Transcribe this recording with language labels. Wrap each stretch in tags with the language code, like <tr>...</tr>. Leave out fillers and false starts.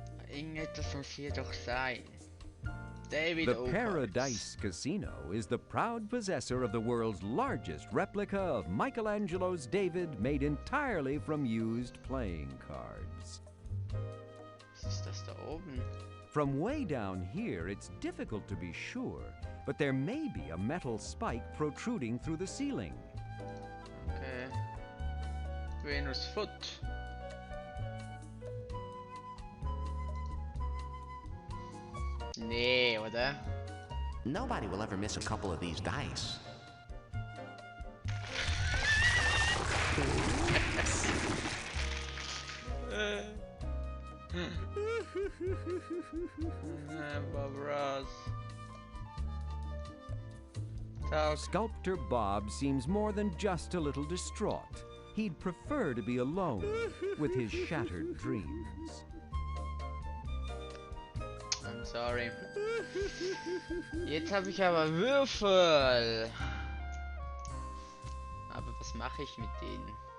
<de>Irgendetwas muss hier doch sein.</de> <en>David The Oakes. Paradise Casino is the proud possessor of the world's largest replica of Michelangelo's David made entirely from used playing cards.</en> <de>Was ist das da oben?</de> <en>From way down here, it's difficult to be sure, but there may be a metal spike protruding through the ceiling. Okay. Venus Foot.</en> <de>Nee, oder?</de> <en>Nobody will ever miss a couple of these dice. Bob Ross. Talk. Sculptor Bob seems more than just a little distraught. He'd prefer to be alone with his shattered dreams. I'm sorry.</en> <de>Jetzt habe ich aber Würfel. Aber was mache ich mit denen?</de>